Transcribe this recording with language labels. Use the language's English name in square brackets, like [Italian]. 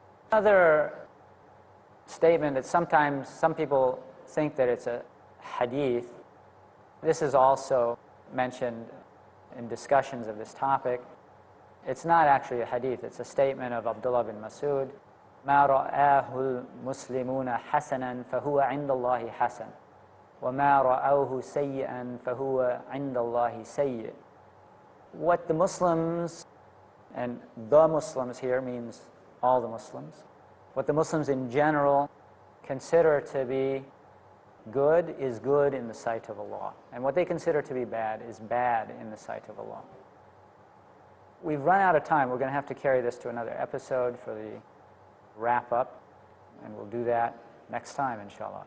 [English] Another statement that sometimes some people think that it's a hadith. This is also mentioned in discussions of this topic. It's not actually a hadith, it's a statement of Abdullah bin Mas'ud. [Arabic] ما رآه المسلمون حسنا فهو عند الله حسن وما رأوه سيئا فهو عند الله سيء. [English] What the Muslims, and the Muslims here means all the Muslims, what the Muslims in general consider to be good is good in the sight of Allah. And what they consider to be bad is bad in the sight of Allah. We've run out of time. We're going to have to carry this to another episode for the wrap-up, and we'll do that next time, inshallah.